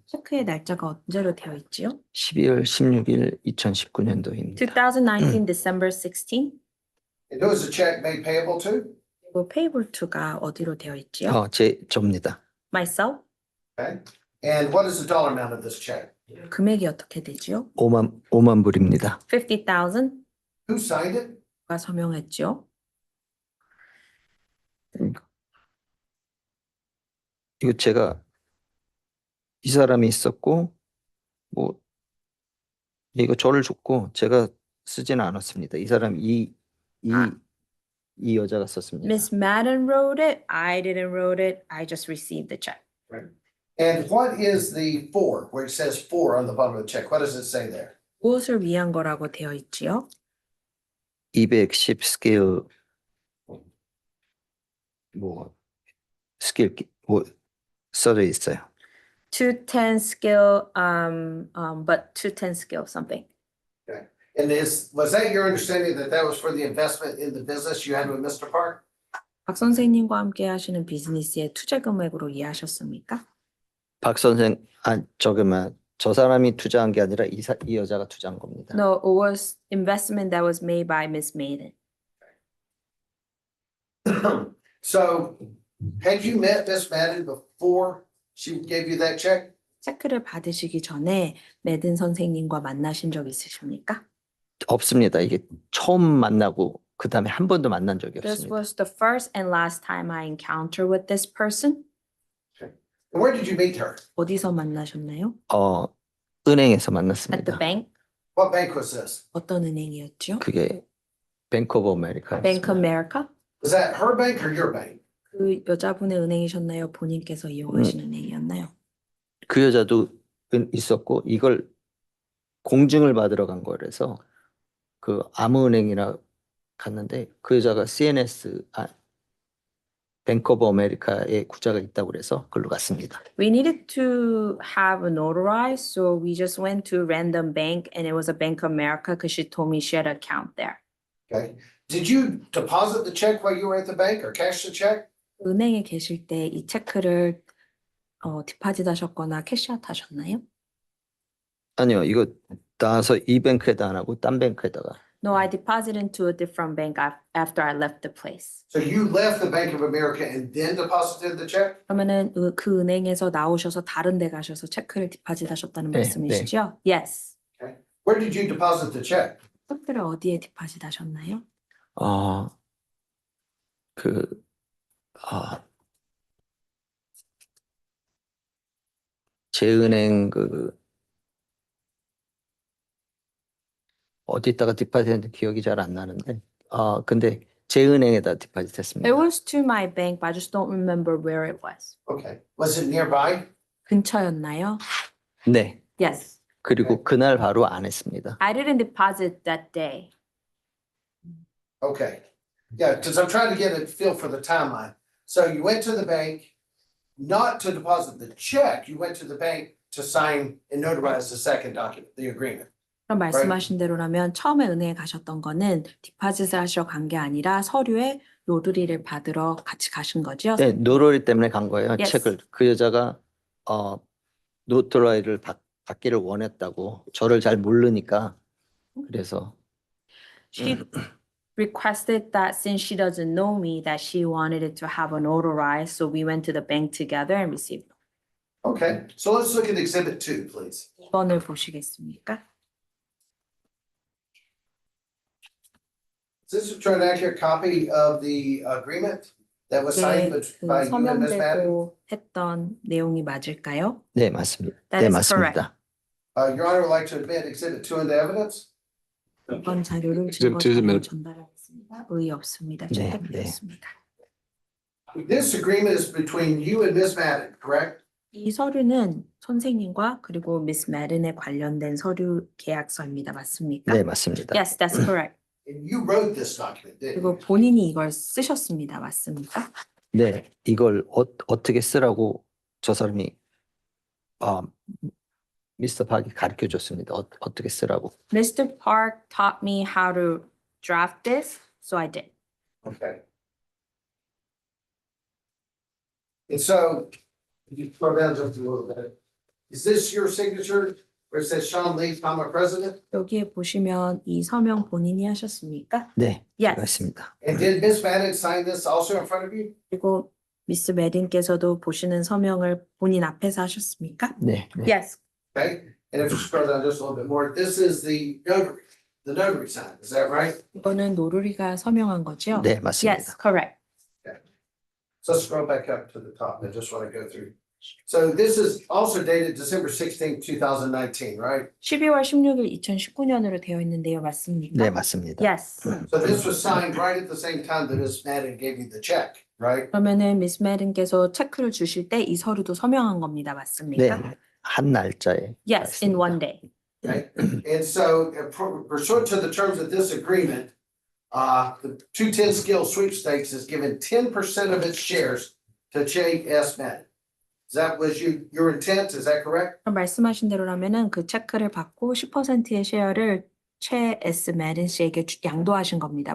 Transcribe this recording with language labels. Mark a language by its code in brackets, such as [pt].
[ko] 체크의 날짜가 언제로 되어 있지요? 12월 16일 2019년도입니다. [en] 2019 December 16. And who is the check made payable to? [ko] 그리고 [en] payable to [ko] 가 어디로 되어 있지요? 저입니다. [en] Myself. Okay? And what is the dollar amount of this check? [ko] 금액이 어떻게 되지요? 5만 불입니다. [en] 50,000. Who signed it? [ko] 가 서명했지요? 이거 제가 이 사람이 있었고 뭐 이거 저를 줬고 제가 쓰지는 않았습니다. 이 사람 이 여자가 썼습니다. [en] Miss Madden wrote it. I didn't wrote it. I just received the check. And what is the for, where it says for on the bottom of the check? What does it say there? [ko] 무엇을 위한 거라고 되어 있지요? 210 스케일 스케일 써져 있어요. [en] 210 scale, but 210 scale something. And was that your understanding that that was for the investment in the business you had with Mr. Park? [ko] 박 선생님과 함께 하시는 비즈니스의 투자 금액으로 이해하셨습니까? 박 선생 저 사람이 투자한 게 아니라 이 여자가 투자한 겁니다. [en] No, it was investment that was made by Miss Maiden. So, had you met Miss Madden before she gave you that check? [ko] 체크를 받으시기 전에 매든 선생님과 만나신 적 있으십니까? 없습니다. 이게 처음 만나고 그 다음에 한 번도 만난 적이 [en] This [ko] 없습니다. [en] was the first and last time I encountered with this person. Where did you meet her? [ko] 어디서 만나셨나요? 은행에서 [en] At the [ko] 만났습니다. [en] bank? What bank was this? [ko] 어떤 은행이었죠? 그게 뱅크 오브 아메리카. [en] Bank of America? Was that her bank or your bank? [ko] 그 여자분의 은행이셨나요? 본인께서 이용하신 은행이었나요? 그 여자도 있었고 이걸 공증을 받으러 간 거라서 그 아무은행이라 갔는데 그 여자가 CNS 뱅크 오브 아메리카에 구자가 있다고 그래서 그걸로 갔습니다. [en] We needed to have a notarized, so we just went to a random bank and it was a Bank of America because she told me she had an account there. Okay. Did you deposit the check while you were at the bank or cash the check? [ko] 은행에 계실 때 이 체크를 디파짓 하셨거나 캐시아웃 하셨나요? 아니요, 이거 나와서 이 뱅크에다 안 하고 딴 뱅크에다가. [en] No, I deposited into a different bank after I left the place. So you left the Bank of America and then deposited the check? [ko] 그러면은 그 은행에서 나오셔서 다른 데 가셔서 체크를 디파짓 하셨다는 네, 말씀이시죠? [en] Yes. Where did you deposit the check? [ko] 체크를 어디에 디파짓 하셨나요? 그 제 은행 어디다가 디파짓했는지 기억이 잘 안 나는데 근데 제 은행에다 디파짓했습니다. [en] It was to my bank, but I just don't remember where it was. Okay. Was it nearby? [ko] 근처였나요? 네. [en] Yes. [ko] 그리고 그날 바로 안 했습니다. [en] I didn't deposit that day. Okay. Yeah, because I'm trying to get a feel for the timeline. So you went to the bank, not to deposit the check, you went to the bank to sign and notarize the second document, the agreement. [ko] 그럼 말씀하신 대로라면 처음에 은행에 가셨던 거는 디파짓을 하시러 간 게 아니라 서류에 노드리를 받으러 같이 가신 거죠? 네, 노러리 때문에 간 거예요. [en] Yes. [ko] 책을. 그 여자가 노트라이를 받기를 원했다고 저를 잘 모르니까 그래서 [en] She requested that since she doesn't know me, that she wanted it to have a notarized, so we went to the bank together and received it. Okay, so let's look at exhibit 2, please. [ko] 2번을 보시겠습니까? [en] Is this an accurate copy of the agreement that was signed [ko] 그 [en] by you and Ms. Madden? [ko] 서명되고 했던 내용이 맞을까요? 네, 맞습니다. [en] That [ko] 네, [en] is [ko] 맞습니다. [en] Your Honor would like to admit exhibit 2 into evidence? [ko] 이번 자료를 [en] Exhibit 2 is [ko] 자료로 [en] admitted. [ko] 전달하겠습니다. 의의 없습니다. 네, 채택되었습니다. [en] This agreement is between you and Ms. Madden, correct? [ko] 이 서류는 선생님과 그리고 미스 매든에 관련된 서류 계약서입니다. 맞습니까? 네, 맞습니다. [en] Yes, that's correct. And you wrote this document, didn't [ko] 그리고 [en] you? [ko] 본인이 이걸 쓰셨습니다. 맞습니까? 네, 이걸 어떻게 쓰라고 저 사람이 미스터 박이 가르쳐 줬습니다. 어떻게 쓰라고. [en] Mr. Park taught me how to draft this, so I did. Okay. And so, you scroll down just a little bit. Is this your signature where it says Sean Lee, comma, president? [ko] 여기에 보시면 이 서명 본인이 하셨습니까? 네, [en] Yes. [ko] 제가 했습니다. [en] And did Ms. Madden sign this also in front of you? [ko] 그리고 미스 매든께서도 보시는 서명을 본인 앞에서 하셨습니까? 네, 네. [en] Yes. Okay, and if you scroll down just a little bit more, this is the notary sign, is that right? [ko] 이거는 노르리가 서명한 거죠? 네, 맞습니다. [en] Yes, correct. So let's scroll back up to the top. I just want to go through. So this is also dated December 16th, 2019, right? [ko] 12월 16일 2019년으로 되어 있는데요. 맞습니까? 네, 맞습니다. [en] Yes. So this was signed right at the same time that Ms. Madden gave you the check, right? [ko] 그러면은 미스 매든께서 체크를 주실 때 이 서류도 서명한 겁니다. 맞습니까? 네, 한 날짜에. [en] Yes, in one day. Okay, and so pursuant to the terms of this agreement, the 210 skill sweepstakes is given 10% of its shares to J.S. Madden. That was your intent, is that correct? [ko] 그럼 말씀하신 대로라면은 그 체크를 받고 10%의 쉐어를 최 S 매든 씨에게 양도하신 겁니다.